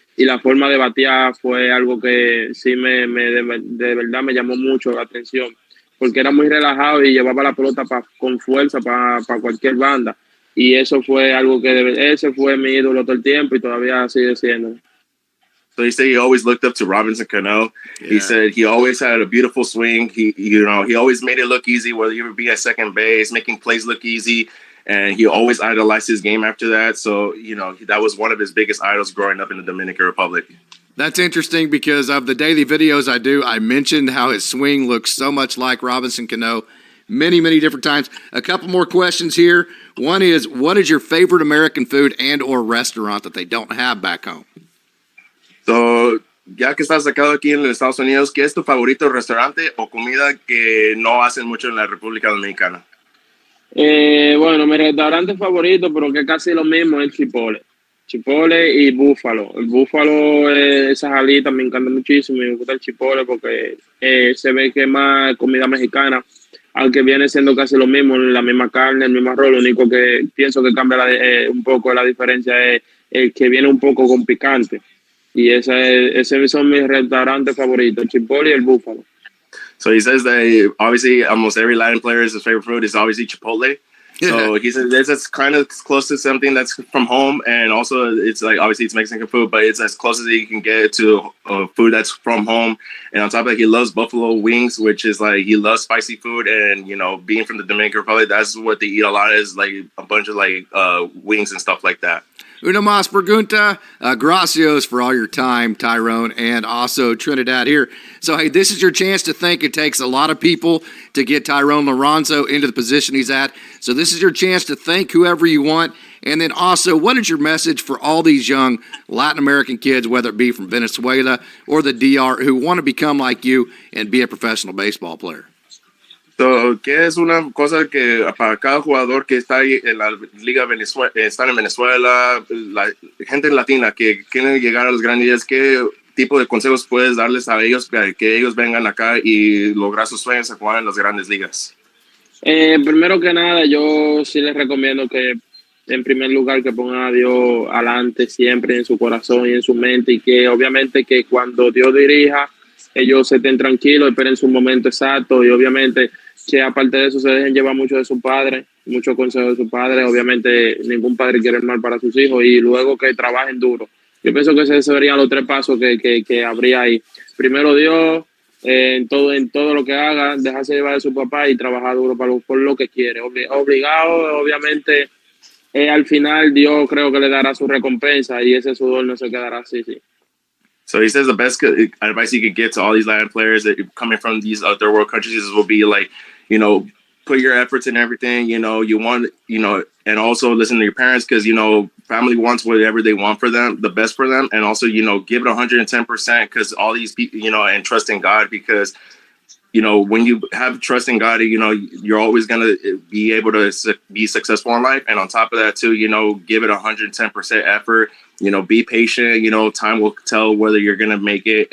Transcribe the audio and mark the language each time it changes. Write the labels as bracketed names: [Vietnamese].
[Spanish] Y la forma de batear fue algo que sí de verdad me llamó mucho la atención, porque era muy relajado y llevaba la pelota con fuerza para cualquier banda. Y eso fue algo ese fue mi ídolo todo el tiempo y todavía sigue siendo. [English] So he said he always looked up to Robinson Cano. Yeah. He said he always had a beautiful swing. He always made it look easy, whether you would be at second base, making plays look easy. and he always idolized his game after that. So, that was one of his biggest idols growing up in the Dominican Republic. That's interesting because of the daily videos I do, I mentioned how his swing looks so much like Robinson Cano many, many different times. A couple more questions here. One is, what is your favorite American food and or restaurant that they don't have back home? [Spanish] So, ya que estás sacado aquí en los Estados Unidos, ¿qué es tu favorito restaurante o comida que no hacen mucho en la República Dominicana? Bueno, mi restaurante favorito, pero que es casi lo mismo, es el Chipotle. Chipotle y búfalo. El búfalo, esas alitas me encanta muchísimo. Me gusta el chipotle porque se ve que es más comida mexicana, aunque viene siendo casi lo mismo, la misma carne, el mismo arroz. Lo único que pienso que cambia un poco la diferencia es el que viene un poco con picante. Y ese son mis restaurantes favoritos, el chipotle y el búfalo. [English] So he says that obviously almost every Latin player's favorite food is obviously Chipotle. So he says that's kind of close to something that's from home, and also it's like obviously it's Mexican food, but it's as close as you can get to food that's from home. And on top of that, he loves buffalo wings, which is like he loves spicy food, and being from the Dominican Republic, that's what they eat a lot, is like a bunch of like wings and stuff like that. [Spanish] Una más pregunta. Gracias [English] for all your time, Thayron, and also Trinidad here. So, hey, this is your chance to think. It takes a lot of people to get Thayron Liranzo into the position he's at. So this is your chance to thank whoever you want. And then also, what is your message for all these young Latin American kids, whether it be from Venezuela or the DR, who want to become like you and be a professional baseball player? [Spanish] So, ¿qué es una cosa que para cada jugador que está ahí en la Liga Venezuela, están en Venezuela, la gente latina que quieren llegar a las grandes ligas, qué tipo de consejos puedes darles a ellos para que ellos vengan acá y lograr sus sueños a jugar en las grandes ligas? Primero que nada, yo sí les recomiendo que en primer lugar que pongan a Dios adelante siempre en su corazón y en su mente, y que obviamente que cuando Dios dirija, ellos se estén tranquilos, esperen su momento exacto, y obviamente que aparte de eso se dejen llevar mucho de su padre, muchos consejos de su padre. Obviamente ningún padre quiere el mal para sus hijos, y luego que trabajen duro. Yo pienso que esos serían los tres pasos que habría ahí. Primero Dios, en todo lo que haga, dejarse llevar de su papá y trabajar duro por lo que quiere. Obligado, obviamente, al final Dios creo que le dará su recompensa, y ese sudor no se quedará así, sí. [English] So he says the best advice you could get to all these Latin players that coming from these third world countries will be like, put your efforts in everything, you want, and also listen to your parents, because, family wants whatever they want for them, the best for them. And also, give it 110%, because all these people, and trust in God, because, when you have trust in God, you're always going to be able to be successful in life. And on top of that too, give it 110% effort, be patient, time will tell whether you're going to make it.